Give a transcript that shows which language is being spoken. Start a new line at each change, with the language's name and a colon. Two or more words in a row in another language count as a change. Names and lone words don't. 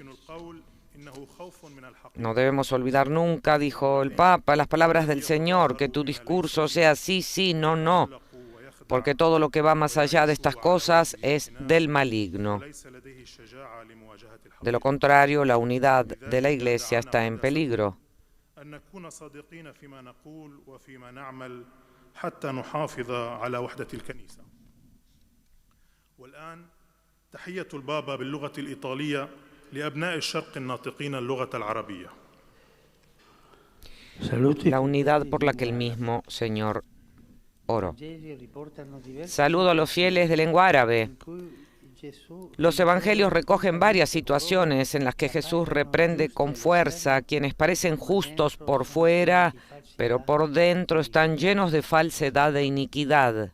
Spanish: No debemos olvidar nunca, dijo el Papa, las palabras del Señor, que tu discurso sea sí, sí, no, no, porque todo lo que va más allá de estas cosas es del maligno. De lo contrario, la unidad de la Iglesia está en peligro.
Arabic: والآن تحية البابا باللغة الإيطالية لأبناء الشرق الناطقين اللغة العربية.
Spanish: La unidad por la que el mismo Señor oró. Saludo a los fieles de lengua árabe. Los evangelios recogen varias situaciones en las que Jesús reprende con fuerza a quienes parecen justos por fuera, pero por dentro están llenos de falsedad e iniquidad.